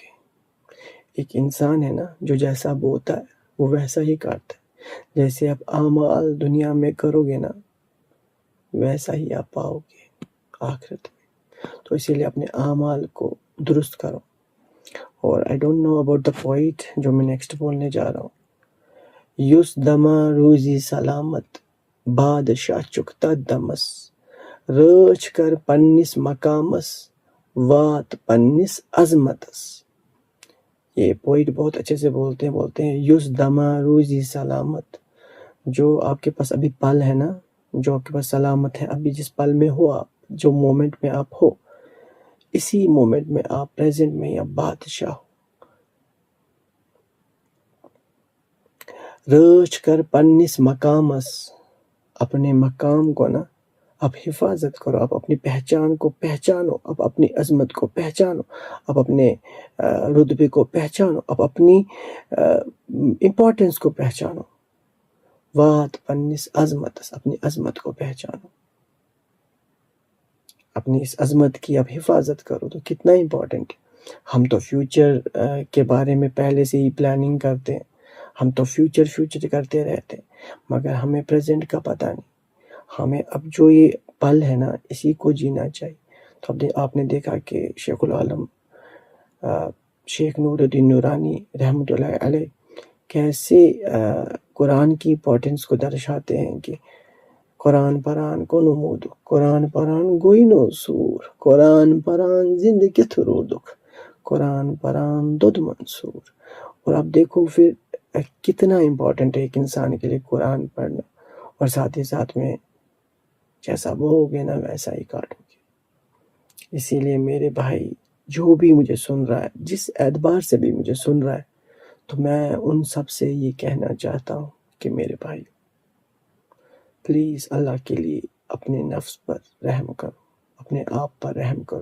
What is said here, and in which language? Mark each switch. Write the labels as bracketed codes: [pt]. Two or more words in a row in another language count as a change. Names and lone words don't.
[ur] ایک انسان ہے نا جو جیسا بوتا ہے وہ ویسا ہی کاٹتا ہے، جیسے آپ اعمال دنیا میں کرو گے نا ویسا ہی آپ پاؤ گے آخرت میں۔ تو اسی لیے اپنے اعمال کو درست کرو۔ اور [en] I don't know about the point [ur] جو میں نیکسٹ بولنے جا رہا ہوں، [ks] یس دما روزی سلامت بادشاہ چکتا دمس، رچ کر پنس مقامس وات پنس عظمتس۔ [ur] یہ پوئٹ بہت اچھے سے بولتے ہیں [ks] یس دما روزی سلامت، [ur] جو آپ کے پاس ابھی پل ہے نا، جو آپ کے پاس سلامت ہے، ابھی جس پل میں ہو آپ، جو مومنٹ میں آپ ہو، اسی مومنٹ میں آپ پریزنٹ میں یا بادشاہ ہو۔ [ks] رچ کر پنس مقامس، [ur] اپنے مقام کو نا آپ حفاظت کرو، آپ اپنی پہچان کو پہچانو، آپ اپنی عظمت کو پہچانو، آپ اپنے رتبے کو پہچانو، آپ اپنی امپورٹنس کو پہچانو۔ [ks] وات پنس عظمتس، [ur] اپنی عظمت کو پہچانو، اپنی اس عظمت کی آپ حفاظت کرو۔ تو کتنا امپورٹنٹ ہے۔ ہم تو فیوچر کے بارے میں پہلے سے ہی پلاننگ کرتے ہیں، ہم تو فیوچر کرتے رہتے ہیں، مگر ہمیں پریزنٹ کا پتہ نہیں۔ ہمیں اب جو یہ پل ہے نا اسی کو جینا چاہیے۔ تو اب آپ نے دیکھا کہ شیخ العالم شیخ نور الدین نورانی رحمۃ اللہ علیہ کیسے قرآن کی امپورٹنس کو درشاتے ہیں کہ [ks] قرآن پران کونو مودک، قرآن پران گوئی نو سور، قرآن پران زند کت رودک، قرآن پران دود منصور۔ [ur] اور اب دیکھو پھر کتنا امپورٹنٹ ہے ایک انسان کے لیے قرآن پڑھنا، اور ساتھ ہی ساتھ میں جیسا بو گے نا ویسا ہی کاٹو گے۔ اسی لیے میرے بھائی جو بھی مجھے سن رہا ہے، جس اعتبار سے بھی مجھے سن رہا ہے، تو میں ان سب سے یہ کہنا چاہتا ہوں کہ میرے بھائی پلیز اللہ کے لیے اپنے نفس پر رحم کرو، اپنے آپ پر رحم کرو۔